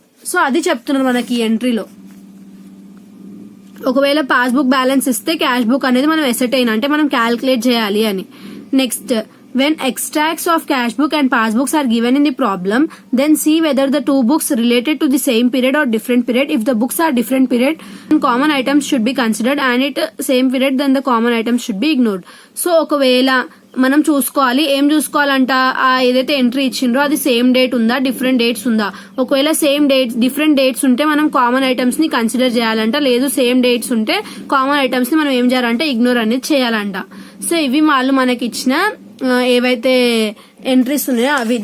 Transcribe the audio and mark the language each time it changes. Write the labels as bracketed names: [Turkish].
[Telugu] So అది చెప్తున్నారు మనకి ఈ ఎంట్రీలో. ఒకవేళ పాస్బుక్ బ్యాలెన్స్ ఇస్తే క్యాష్ బుక్ అనేది మనం ఎసర్టైన్ అంటే మనం క్యాల్కులేట్ చేయాలి అని. [English] Next, when extracts of cash book and passbooks are given in the problem, then see whether the two books related to the same period or different period. If the books are different period, then common items should be considered, and it same period, then the common items should be ignored. [Telugu] So ఒకవేళ మనం చూసుకోవాలి, ఏం చూసుకోవాలంట, ఏదైతే entry ఇచ్చిండ్రో అది same date ఉందా, different dates ఉందా. ఒకవేళ same dates different dates ఉంటే మనం కామన్ ఐటమ్స్ ని కన్సిడర్ చేయాలంట, లేదు సేమ్ డేట్స్ ఉంటే కామన్ ఐటమ్స్ ని మనం ఏం చేయాలంటే ఇగ్నోర్ అనేది చేయాలంట. సో ఇవి వాళ్ళు మనకి ఇచ్చిన ఏవైతే ఎంట్రీస్ ఉన్నాయో అవి.